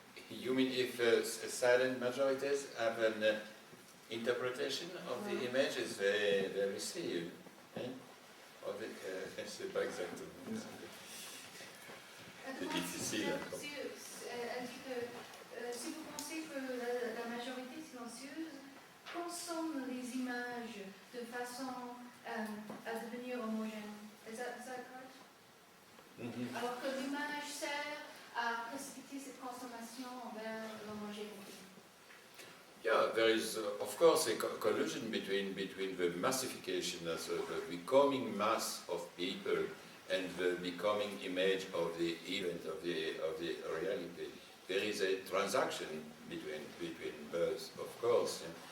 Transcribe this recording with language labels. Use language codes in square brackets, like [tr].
[en] You mean if silent majorities have an interpretation of the images they receive? [fr] Je ne sais pas exactement. C'est difficile. Elle dit que si vous pensez que la majorité silencieuse consomme les images de façon à devenir homogène. [en] Is that correct? Mm-hmm. [fr] Alors que l'image sert à précipiter cette consommation vers l'homogénéité. [en] Yeah, there is, of course, a collusion between the massification, as the becoming mass of people, and the becoming image of the event, of the reality. There is a transaction between both, of course.